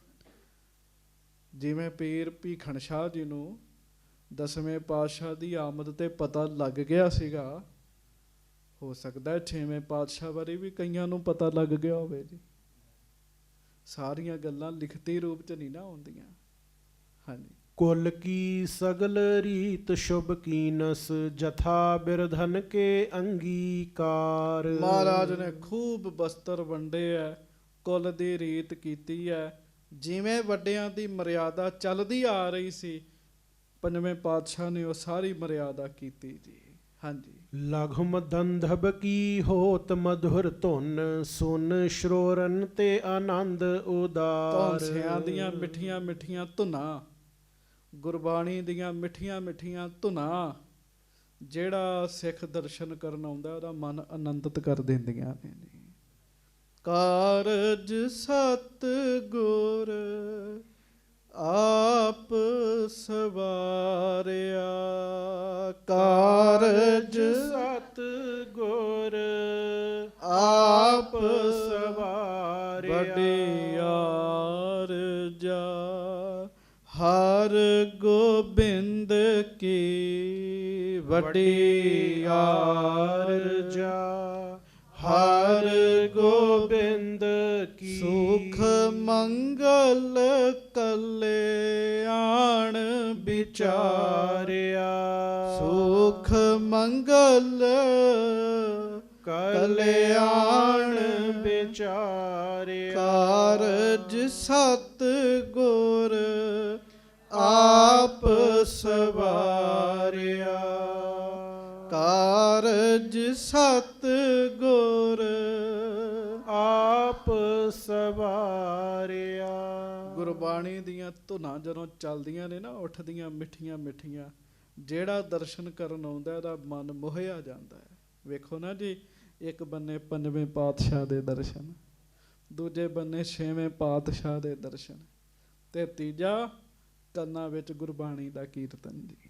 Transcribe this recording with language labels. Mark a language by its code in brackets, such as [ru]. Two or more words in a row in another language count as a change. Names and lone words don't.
[pa] ਜਿਵੇਂ ਪੀਰ ਭੀਖਣ ਸ਼ਾਹ ਜੀ ਨੂੰ 10ਵੇਂ ਪਾਤਸ਼ਾਹ ਦੀ ਆਮਦ ਤੇ ਪਤਾ ਲੱਗ ਗਿਆ ਸੀਗਾ, ਹੋ ਸਕਦਾ 6ਵੇਂ ਪਾਤਸ਼ਾਹ ਬਾਰੇ ਵੀ ਕਈਆਂ ਨੂੰ ਪਤਾ ਲੱਗ ਗਿਆ ਹੋਵੇ ਜੀ। ਸਾਰੀਆਂ ਗੱਲਾਂ ਲਿਖਤੀ ਰੂਪ 'ਚ ਨਹੀਂ ਨਾ ਆਉਂਦੀਆਂ। ਹਾਂਜੀ, [bra] कुल की सगल रीत शुभ कीनस, जथा बिरधन के अंगीकार। [pa] ਮਹਾਰਾਜ ਨੇ ਖੂਬ ਬਸਤਰ ਵੰਡੇ ਐ, ਕੁੱਲ ਦੀ ਰੀਤ ਕੀਤੀ ਹੈ, ਜਿਵੇਂ ਵੱਡਿਆਂ ਦੀ ਮਰਿਆਦਾ ਚੱਲਦੀ ਆ ਰਹੀ ਸੀ, 5ਵੇਂ ਪਾਤਸ਼ਾਹ ਨੇ ਉਹ ਸਾਰੀ ਮਰਿਆਦਾ ਕੀਤੀ ਜੀ। ਹਾਂਜੀ, [bra] लघुम दंधब की होत मधुर धुन, सुन श्रोरन ते आनंद उदार। [pa] ਧੌਂਸਿਆਂ ਦੀਆਂ ਮਿੱਠੀਆਂ ਮਿੱਠੀਆਂ ਧੁਨਾਂ, ਗੁਰਬਾਣੀ ਦੀਆਂ ਮਿੱਠੀਆਂ ਮਿੱਠੀਆਂ ਧੁਨਾਂ, ਜਿਹੜਾ ਸਿੱਖ ਦਰਸ਼ਨ ਕਰਨ ਆਉਂਦਾ ਉਹਦਾ ਮਨ ਆਨੰਦਿਤ ਕਰ ਦਿੰਦੀਆਂ ਨੇ ਜੀ। ਕਾਰਜ ਸਤ ਗੁਰ ਆਪ ਸਵਾਰਿਆ, ਕਾਰਜ ਸਤ ਗੁਰ ਆਪ ਸਵਾਰਿਆ। ਵਡਿਆਰ ਜਾ ਹਰ ਗੋਬਿੰਦ ਕੀ, ਵਡਿਆਰ ਜਾ ਹਰ ਗੋਬਿੰਦ ਕੀ। ਸੁਖ ਮੰਗਲ ਕਲਿਆਣ ਵਿਚਾਰਿਆ, ਸੁਖ ਮੰਗਲ ਕਲਿਆਣ ਵਿਚਾਰਿਆ। ਕਾਰਜ ਸਤ ਗੁਰ ਆਪ ਸਵਾਰਿਆ, ਕਾਰਜ ਸਤ ਗੁਰ ਆਪ ਸਵਾਰਿਆ। ਗੁਰਬਾਣੀ ਦੀਆਂ ਧੁਨਾਂ ਜਦੋਂ ਚੱਲਦੀਆਂ ਨੇ ਨਾ, ਉੱਠਦੀਆਂ ਮਿੱਠੀਆਂ ਮਿੱਠੀਆਂ, ਜਿਹੜਾ ਦਰਸ਼ਨ ਕਰਨ ਆਉਂਦਾ ਉਹਦਾ ਮਨ ਮੋਹਿਆ ਜਾਂਦਾ ਹੈ। ਵੇਖੋ ਨਾ ਜੀ, ਇੱਕ ਬੰਨੇ 5ਵੇਂ ਪਾਤਸ਼ਾਹ ਦੇ ਦਰਸ਼ਨ, ਦੂਜੇ ਬੰਨੇ 6ਵੇਂ ਪਾਤਸ਼ਾਹ ਦੇ ਦਰਸ਼ਨ, ਤੇ ਤੀਜਾ ਕੰਨਾਂ ਵਿੱਚ ਗੁਰਬਾਣੀ ਦਾ ਕੀਰਤਨ ਜੀ।